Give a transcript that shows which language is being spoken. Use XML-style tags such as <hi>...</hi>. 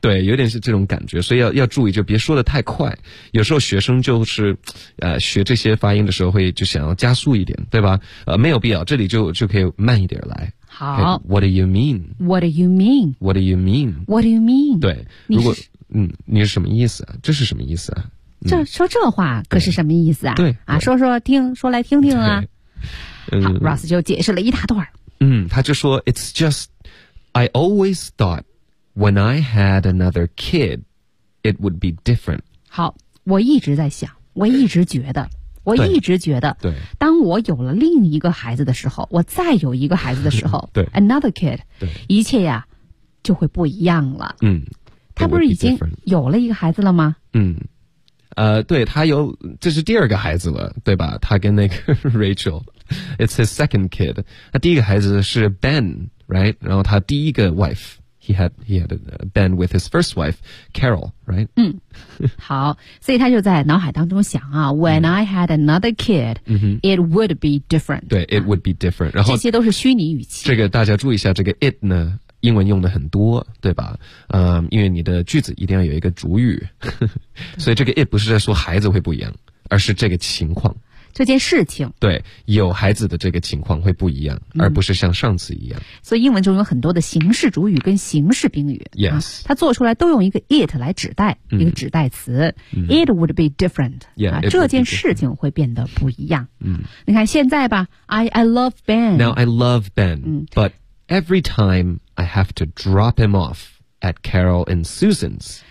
<zh>对，有点是这种感觉，所以要注意，就别说得太快。有时候学生就是学这些发音的时候会就想要加速一点，对吧？没有必要，这里就可以慢一点来。</zh> <en>好。Okay, what do you mean? What do you mean? What do you mean? What do you mean?</en> <zh>对，如果你是什么意思啊？这是什么意思啊？这说这话可是什么意思啊？对啊，说说听，说来听听啊。好 ，Ross 就解释了一大段。他就说</zh> <en>It's just I always thought when I had another kid, it would be different.</en> <zh>好，我一直在想，我一直觉得，对，当我有了另一个孩子的时候，我再有一个孩子的时候，对</zh> <en>，another kid，</en> <zh>对，一切呀就会不一样了。他不是已经有了一个孩子了吗？对，他有，这是第二个孩子了，对吧？他跟那个 Rachel，</zh> <en>it's his second kid。</en> <zh>那第一个孩子是 Ben。</zh> <en>Right，</en> <zh>然后他第一个</zh> <en>wife， he had been with his first wife Carol， right？</en> <zh>好，所以他就在脑海当中想啊</zh> <en>，When I had another kid，、it would be different。对 ，it would be different。</en> <zh>然后这些都是虚拟语气。这个大家注意一下，这个 it 呢，英文用的很多，对吧？因为你的句子一定要有一个主语，所以这个 it 不是在说孩子会不一样，而是这个情况。这件事情，对，有孩子的这个情况会不一样，而不是像上次一样。所以英文中有很多的形式主语跟形式宾语，</zh> <en>yes，</en> <zh>它做出来都用一个 it 来指代，一个指代词。</zh> <en>It would be different， yeah，</en> <zh>这件事情会变得不一样。你看现在吧，</zh> <en>I love Ben， now I love Ben，but every time I have to drop him off at Carol and Susan's。</en>